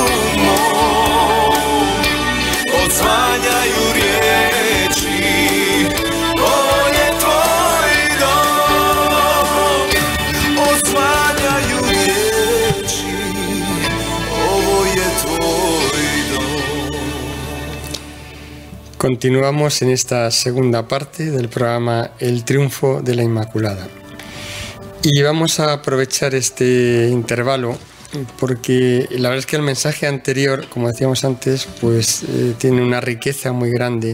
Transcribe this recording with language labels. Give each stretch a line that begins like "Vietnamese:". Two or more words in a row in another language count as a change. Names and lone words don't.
Croatian: mom, odzvanjaju riječi, ovo je tvoj dom, odzvanjaju riječi, ovo je tvoj dom.
Spanish: Continuamos en esta segunda parte del programa El Triunfo de la Inmaculada. Y vamos a aprovechar este intervalo porque la verdad es que el mensaje anterior, como decíamos antes, pues tiene una riqueza muy grande.